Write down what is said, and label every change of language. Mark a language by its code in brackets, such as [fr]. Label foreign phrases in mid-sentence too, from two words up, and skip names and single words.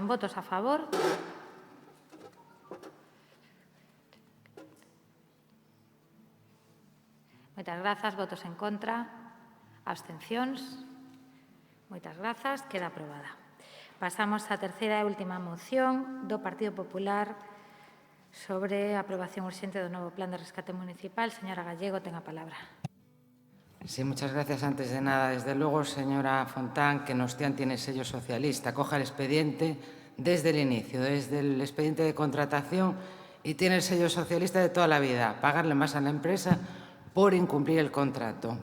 [gl] Votos a favor. Moitas grazas. Votos en contra. Abstencións. Moitas grazas. Queda aprobada. Pasamos á terceira e última moción do Partido Popular sobre a aprobación urxente do novo Plan de Rescate Municipal. Señora Gallego, ten a palabra. [es] Sí, muchas gracias. Antes de nada, desde luego, señora Fontán, que Nostián tiene sello socialista. Coja el expediente desde el inicio, desde el expediente de contratación, y tiene el sello socialista de toda la vida. Pagarle más a la empresa por incumplir el contrato.